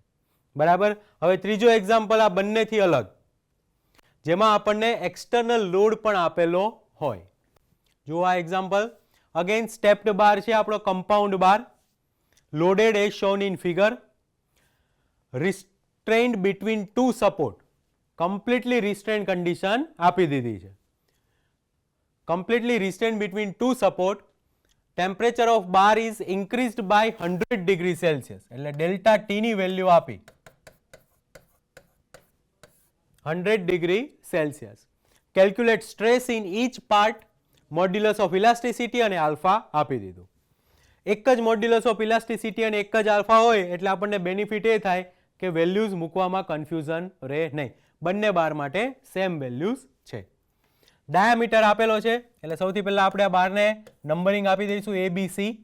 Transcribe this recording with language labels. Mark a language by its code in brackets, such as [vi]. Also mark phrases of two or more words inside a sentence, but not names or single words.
[gu] બરાબર, હવે ત્રીજો એક્ઝામ્પલ આ બંનેથી અલગ, જેમાં આપણને [en] external load [gu] પણ આપેલો હોય. જો આ [en] example again stepped bar [gu] છે આપણો [en] compound bar, loaded as shown in figure, restrained between two support, completely restrain condition [gu] આપી દીધી છે. [en] completely restrained between two support, temperature of bar is increased by 100 degree Celsius [gu] એટલે ડેલ્ટા ટી ની વેલ્યુ આપી [en] 100 degree Celsius. Calculate stress in each part, modulus of elasticity [gu] અને આલ્ફા આપી દીધું. એક જ [en] modulus of elasticity [gu] અને એક જ આલ્ફા હોય એટલે આપણને બેનિફિટ એ થાય કે વેલ્યુઝ મૂકવામાં કન્ફ્યુઝન રહે નહીં, બંને બાર માટે [en] same values [gu] છે. ડાયામીટર આપેલો છે એટલે સૌથી પહેલા આપણે આ બારને નંબરિંગ આપી દઈશું ABC.